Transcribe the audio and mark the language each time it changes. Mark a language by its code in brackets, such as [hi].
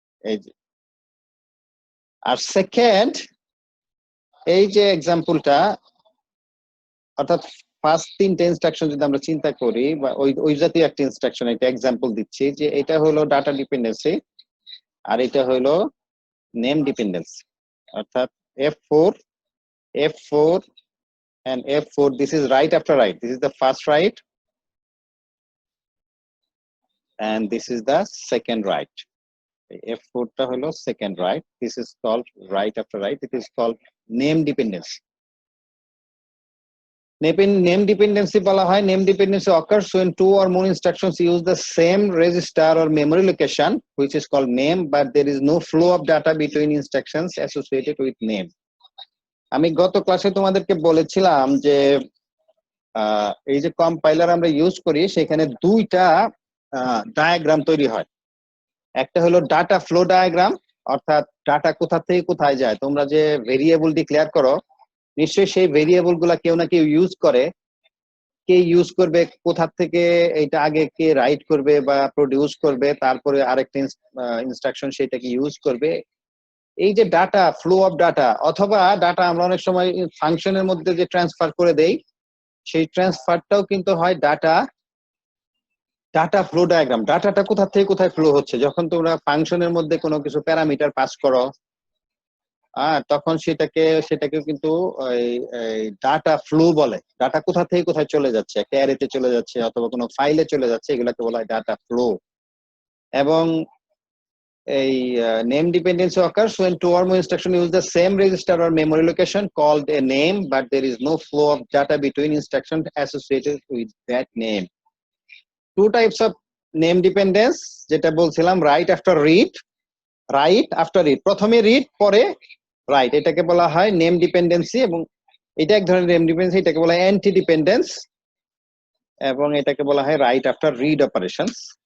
[bn] এই যে আর সেকেন্ড এই যে এক্সাম্পলটা, অর্থাৎ ফার্স্ট তিনটে ইনস্ট্রাকশন যদি আমরা চিন্তা করি বা ওই জাতীয় একটা ইনস্ট্রাকশন, এটা এক্সাম্পল দিচ্ছি যে এটা হলো ডাটা ডিপেন্ডেন্সি আর এটা হলো নেম ডিপেন্ডেন্সি। [en] অর্থাৎ F4 and F4, this is right after right, this is the first right and this is the second right. [bn] F4 টা হলো [en] second right, this is called right after right, it is called name dependency. Name dependency [bn] বলা হয়, [en] name dependency occurs when two or more instructions use the same register or memory location which is called name, but there is no flow of data between instructions associated with name. [bn] আমি গত ক্লাসে তোমাদেরকে বলেছিলাম যে এই যে compiler আমরা use করি সেখানে দুইটা ডায়াগ্রাম তৈরি হয়। একটা হলো ডাটা ফ্লো ডায়াগ্রাম, অর্থাৎ ডাটা কোথা থেকে কোথায় যায়। তোমরা যে ভেরিয়েবল ডিক্লেয়ার করো নিশ্চয়ই সেই ভেরিয়েবল গুলা কেউ না কেউ ইউজ করে, কে ইউজ করবে, কোথা থেকে এটা আগে কে রাইট করবে বা প্রডিউস করবে, তারপরে আরেকটা ইনস্ট্রাকশন সেটাকে ইউজ করবে। এই যে ডাটা ফ্লো অফ ডাটা, অথবা ডাটা আমরা অনেক সময় ফাংশনের মধ্যে যে ট্রান্সফার করে দেই সেই ট্রান্সফারটাও কিন্তু হয় ডাটা ফ্লো ডায়াগ্রাম। ডাটাটা কোথা থেকে কোথায় ফ্লো হচ্ছে, যখন তোমরা ফাংশনের মধ্যে কোনো কিছু প্যারামিটার পাস করো তখন সেটাকে কিন্তু ডাটা ফ্লো বলে। ডাটা কোথা থেকে কোথায় চলে যাচ্ছে, একটা অ্যারেতে চলে যাচ্ছে অথবা কোনো ফাইলে চলে যাচ্ছে, এগুলাকে বলা হয় ডাটা ফ্লো। এবং এই [en] name dependency occurs when two or more instructions use the same register or memory location called a name, but there is no flow of data between instructions associated with that name. Two types of name dependence, [bn] যেটা বলছিলাম right after read, প্রথমে read পরে right, এটাকে বলা হয় name dependency. এবং এটা এক ধরনের নেম ডিপেন্ডেন্সি, এটাকে বলা হয় অ্যান্টি ডিপেন্ডেন্স, এবং এটাকে বলা হয় রাইট আফটার রিড অপারেশনস।